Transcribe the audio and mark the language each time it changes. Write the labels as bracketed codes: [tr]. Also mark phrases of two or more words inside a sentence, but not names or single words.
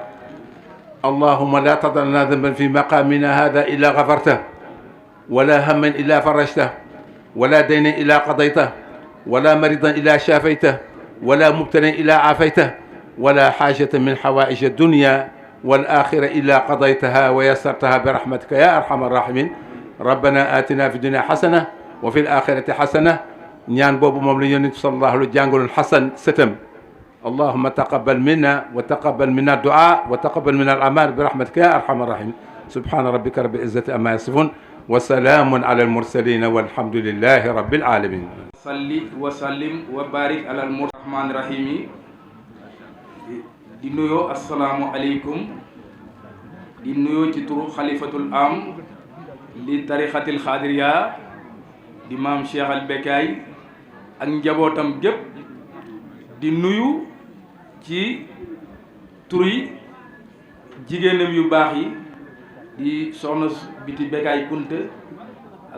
[ar] اللهم لا تضع لنا ذنبا في مقامنا هذا إلا غفرته، ولا هما إلا فرجته، ولا دينا إلا قضيته، ولا مريضا إلا شافيته، ولا مبتلا إلا عافيته، ولا حاجة من حوائج الدنيا والآخرة إلا قضيتها ويسرتها برحمتك يا أرحم الراحمين. ربنا آتنا في الدنيا حسنة وفي الآخرة حسنة. [wo] ñaan boobu moom la Yonent bi [ar] صلى الله عليه وسلم [wo] jàngaloon Xasan sëtam. [ar] اللهم تقبل منا وتقبل منا دعاء وتقبل منا الأعمال برحمتك يا أرحم الراحمين. سبحان ربك رب العزة عما يصفون وسلام على المرسلين والحمد لله رب العالمين. صل وسلم وبارك على الرحمن رحيم. [wo] di nuyoo [ar] السلام عليكم, [wo] di nuyoo ci turu xalifatul am li tarixatil xaadiriya di maam Cheikh al Bekaay ak njabootam gépp, di nuyu ci turi jigéenam yu baax yi di soxna Biti Bekaay Kunta ak